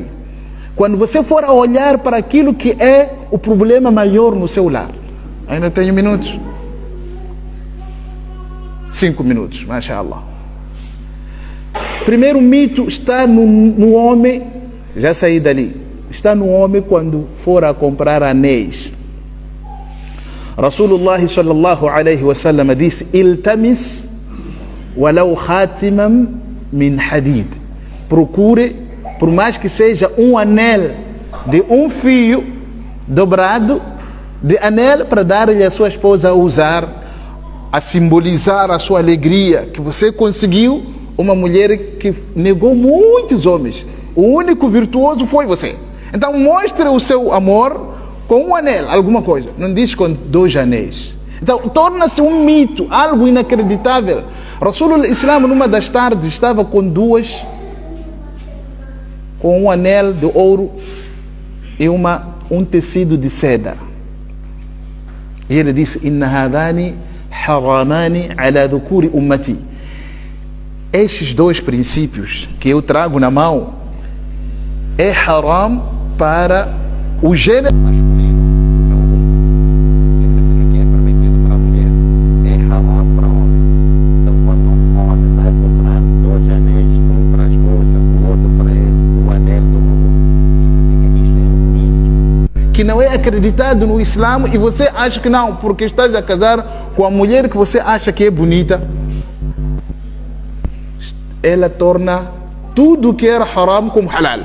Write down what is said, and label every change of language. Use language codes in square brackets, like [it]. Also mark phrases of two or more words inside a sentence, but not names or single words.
[pt] Quando você for a olhar para aquilo que é o problema maior no seu lar, ainda tenho minutos. 5 minutos, mashallah. Primeiro mito está no homem, já saí dali, está no homem quando for a comprar anéis. [ar] رسول الله صلى الله عليه وسلم disse: التمس ولو خاتما من حديد. [pt] Procure, por mais que seja um anel de um fio dobrado de anel, para dar-lhe a sua esposa a usar, a simbolizar a sua alegria, que você conseguiu uma mulher que negou muitos homens. O único virtuoso foi você. Então mostre o seu amor com um anel, alguma coisa. Não diz com 2 anéis. Então torna-se um mito, algo inacreditável. Rasulullah Islam, numa das tardes, estava com um anel de ouro e um tecido de seda. E ele disse: [ar] إن هذين حرامان على ذكور أمتي. [pt] Estes 2 princípios que eu trago na mão é haram para o gênero masculino. Não significa que é permitido para a mulher. É haram para o homem. Então, quando um homem vai comprar 2 anéis, um para a esposa, o outro para ele, o anel do mundo, significa que isto é um mito que não é acreditado no Islã, e você acha que não, porque estás a casar com a mulher que você acha que é bonita, ela torna tudo que era haram como halal.